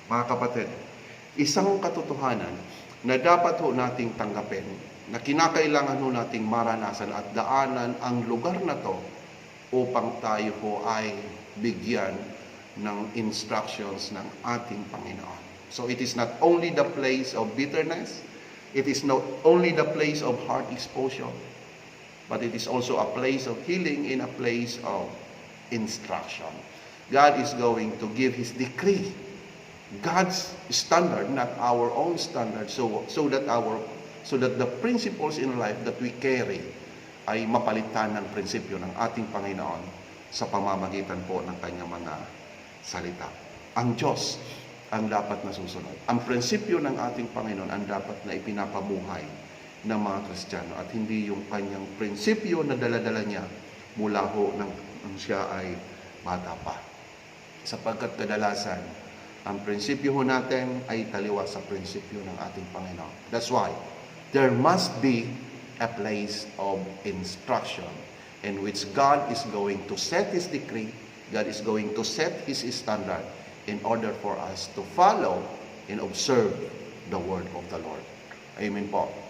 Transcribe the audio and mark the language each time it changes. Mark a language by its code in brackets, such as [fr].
[tl] Mga kapatid, isang katotohanan na dapat ho nating tanggapin, na kinakailangan ho nating maranasan at daanan ang lugar na to upang tayo ho ay bigyan ng instructions ng ating Panginoon. [en] So it is not only the place of bitterness, it is not only the place of heart exposure, but it is also a place of healing in a place of instruction. God is going to give His decree, God's standard, not our own standard, so that the principles in life that we carry [tl] ay mapalitan ng prinsipyo ng ating Panginoon sa pamamagitan po ng kanyang mga salita. Ang Diyos ang dapat na susunod. Ang prinsipyo ng ating Panginoon ang dapat na ipinapamuhay ng mga Kristiyano at hindi yung kanyang prinsipyo na dala-dala niya mula ho nang siya ay bata pa. Sapagkat kadalasan, ang prinsipyo ho natin ay taliwas sa prinsipyo ng ating Panginoon. [en] That's why there must be a place of instruction in which God is going to set His decree, God is going to set His standard in order for us to follow and observe the word of the Lord. Amen po.